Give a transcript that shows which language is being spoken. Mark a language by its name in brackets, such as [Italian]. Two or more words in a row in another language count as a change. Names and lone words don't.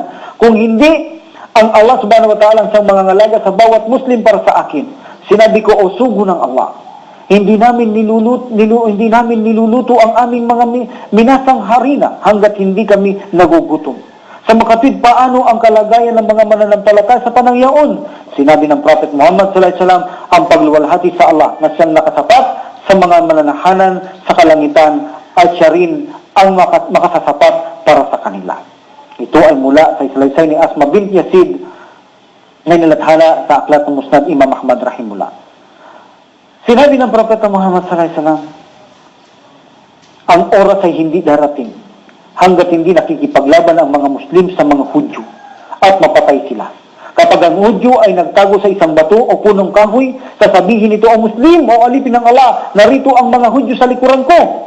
[Filipino] Kung hindi, ang Allah [Arabic] سبحانه وتعالى [Filipino] ang siyang mangangalaga sa bawat Muslim para sa akin. Sinabi ko, o sugo ng Allah, hindi namin niluluto ang aming mga minasang harina hanggat hindi kami nagugutom. Sa makatwid, paano ang kalagayan ng mga mananampalataya sa panahong yaon? Sinabi ng Prophet Muhammad [Arabic] صلى الله عليه وسلم, [Filipino] ang pagluwalhati sa Allah na siyang nakasapat sa mga mananahanan sa kalangitan at siya rin ang makasasapat para sa kanila. Ito ay mula sa salaysay ni Asma bint Yazid na nilathala sa aklat ng Musnad Imam Ahmad rahimahullah. Sinabi ng Propeta Muhammad [Arabic] صلى الله عليه وسلم, [Filipino] ang oras ay hindi darating hanggat hindi nakikipaglaban ang mga Muslim sa mga Hudyo at mapatay sila. Kapag ang Hudyo ay nagtago sa isang bato o punong kahoy, sasabihin ito ang Muslim o alipin ng Allah, narito ang mga Hudyo sa likuran ko.